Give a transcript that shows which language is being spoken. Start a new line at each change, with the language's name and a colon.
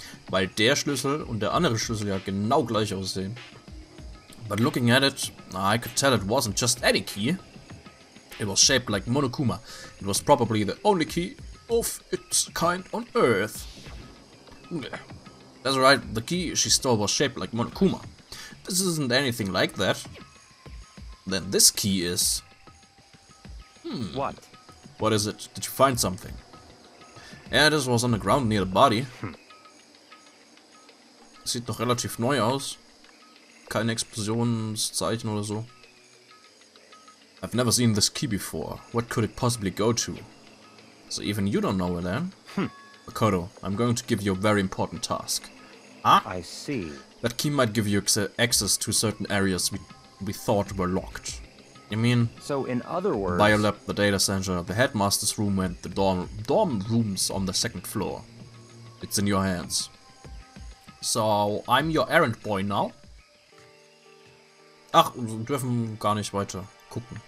German: Weil der Schlüssel und der andere Schlüssel ja genau gleich aussehen.
English: But looking at it, I could tell it wasn't just any key. It was shaped like Monokuma. It was probably the only key of its kind on Earth. That's right, the key she stole was shaped like Monokuma. This isn't anything like that. Then this key is... What? What is it? Did you find something? Yeah, this was on the ground near the body.
German: Sieht noch relativ neu aus. Keine Explosionszeichen oder so.
English: I've never seen this key before. What could it possibly go to? So even you don't know it then? Makoto, I'm going to give you a very important task. I see. That key might give you access to certain areas we thought were locked. You mean... So in other words... Biolab, the data center, the headmaster's room and the dorm rooms on the second floor. It's in your hands. So, I'm your errand boy now.
German: Ach, wir dürfen gar nicht weiter gucken.